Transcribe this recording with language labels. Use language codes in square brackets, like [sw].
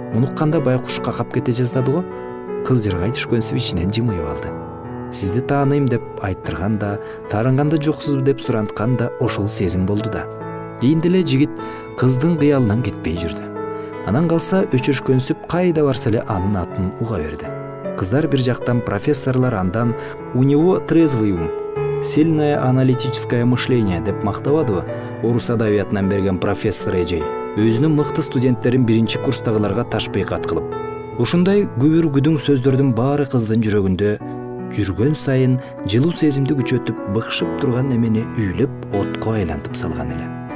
[ky] Мунукканда байкуш какап кете жаздады го. Кыз жыргай түшкөнсүп ичинен жымыйып алды. Сизди тааныйм деп айттырганда, таарынганда жоксузбу деп сурантканда ошол сезим болду да. Кийинде эле жигит кыздын кыялынан кетпей жүрдү. Анан калса өчөшкөнсүп кайда барса эле анын атын уга берди. Кыздар бир жактан, профессорлор андан [ru] «У него трезвый ум, сильное аналитическое мышление» [ky] деп мактабадыбы? Орус адабиятынан берген профессор эжей өзүнүн мыкты студенттерин биринчи курстагыларга ташбыйкат кылып, ушундай күбүр күдүң сөздөрдүн баары кыздын жүрөгүндө жүргөн сайын жылуу сезимди күчөтүп, быкшып турган немени үйлөп, отко айлантып салган эле.